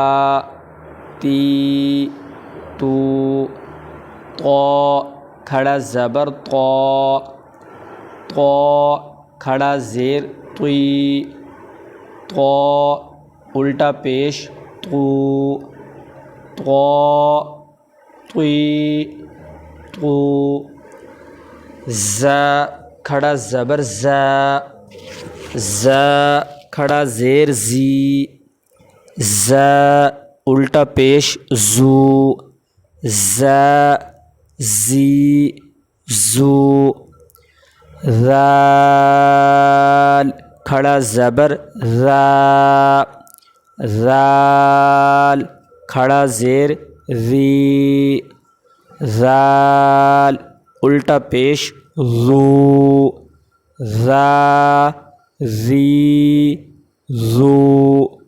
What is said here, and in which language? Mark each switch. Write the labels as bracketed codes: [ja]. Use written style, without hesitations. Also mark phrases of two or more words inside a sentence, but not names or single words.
[ur] تی تو، طا کھڑا زبر طا، طا کھڑا زیر طی، طا الٹا پیش طو، طا طی طو، ز کھڑا زبر ز، ز کھڑا زیر زی، ز الٹا پیش زو، ز زی زو، ذال کھڑا زبر ذا، ذال کھڑا زیر ذی، ذال الٹا پیش ذو، ذا ذی ذو،